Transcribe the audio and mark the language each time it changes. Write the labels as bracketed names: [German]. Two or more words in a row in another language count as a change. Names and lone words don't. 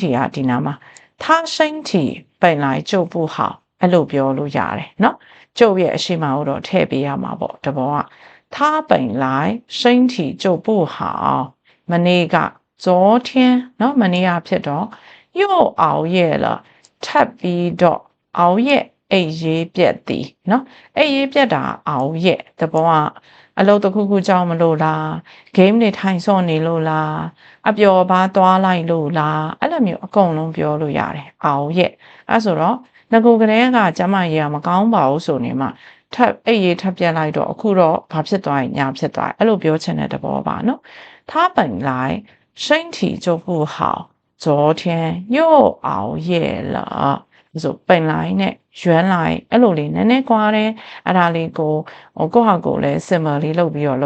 [Burmese] ကဒီနားမှာ [Chinese] 他身体本来就不好 [Burmese] အဲ့လိုပြောလို့ရတယ်เนาะကျုပ်ရဲ့အရှိမကိုတော့ထည့်ပေးရမှာပေါ့တဘောက [Chinese] 他本来身体就不好 [Burmese] မနေ့က 昨天เนาะမနေ့ကဖြစ်တော့ [Chinese] 又熬夜了 [Burmese] ထပ်ပြီးတော့熬夜အိပ်ရေးပြက်သည်เนาะအိပ်ရေးပြက်တာ熬夜တ ဘောကအလုပ်တစ်ခုခုကြောင့်မလို့လား game တွေထိုင်စော့နေလို့လားအပျော်ပါသွားလိုက်လို့လားအဲ့ လိုမျိုးအကုန်လုံးပြောလို့ရတယ်熬夜အဲ့ဆိုတော့ငကိုကလေးကကျမရေမကောင်းပါဘူးဆိုနေမှထပ်အိပ်ရေးထပ်ပြက်လိုက်တော့အခုတော့ဘာဖြစ်သွားရင်ညာဖြစ်သွားအဲ့လိုပြောချင်တဲ့သဘောပါနော် [Chinese] 他本来身体就不好昨天又熬夜了 [Burmese] ဆို本来နဲ့原来အဲ့လိုလေးနည်းနည်းကွာတယ်အဲ့ဒါလေးကိုကိုယ့်ဟာကိုယ်လည်း similar လေးလုပ်ပြီးတော့လုပ်